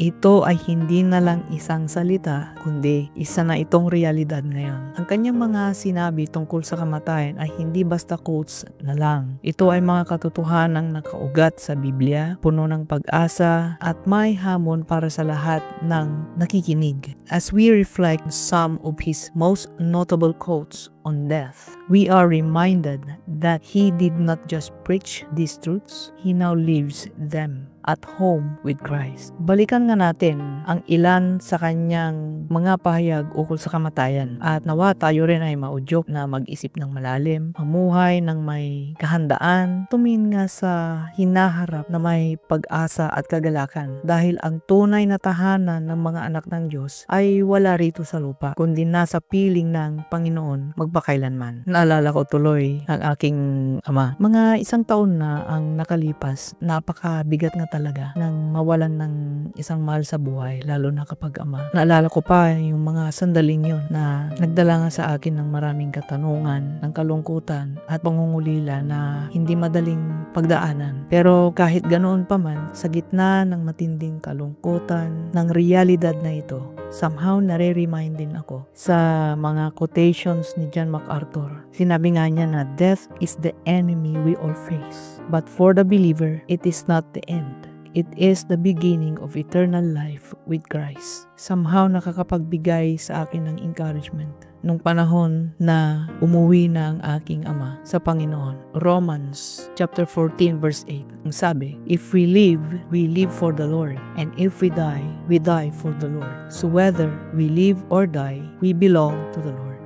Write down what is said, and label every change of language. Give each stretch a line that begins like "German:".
Filipino: Ito ay hindi na lang isang salita, kundi isa na itong realidad ngayon. Ang kanyang mga sinabi tungkol sa kamatayan ay hindi basta quotes na lang. Ito ay mga katotohanang nakaugat sa Biblia, puno ng pag-asa at may hamon para sa lahat ng nakikinig.
English: As we reflect on some of his most notable quotes on death, we are reminded that he did not just preach these truths, he now lives them at home with Christ.
Filipino: Balikan nga natin ang ilan sa kanyang mga pahayag ukol sa kamatayan at nawa tayo rin ay maudyok na mag-isip ng malalim, mamuhay ng may kahandaan, tumingin nga sa hinaharap na may pag-asa at kagalakan dahil ang tunay na tahanan ng mga anak ng Diyos ay wala rito sa lupa kundi nasa piling ng Panginoon magpakailanman. Naalala ko tuloy ang aking ama. Mga 1 taon na ang nakalipas, napakabigat nga talaga ng mawalan ng isang mahal sa buhay, lalo na kapag ama. Naalala ko pa yung mga sandaling yun na nagdala nga sa akin ng maraming katanungan, ng kalungkutan at pangungulila na hindi madaling pagdaanan. Pero kahit ganoon pa man, sa gitna ng matinding kalungkutan, ng realidad na ito, somehow nare-remind din ako sa mga quotations ni John MacArthur. Sinabi nga niya na
English: death is the enemy we all face. But for the believer, it is not the end. It is the beginning of eternal life with Christ.
Filipino: Somehow nakakapagbigay sa akin ng encouragement nung panahon na umuwi na ang aking ama sa Panginoon.
English: Romans chapter 14 verse 8.
Filipino: Ang sabi,
English: if we live for the Lord. And if we die for the Lord. So whether we live or die, we belong to the Lord.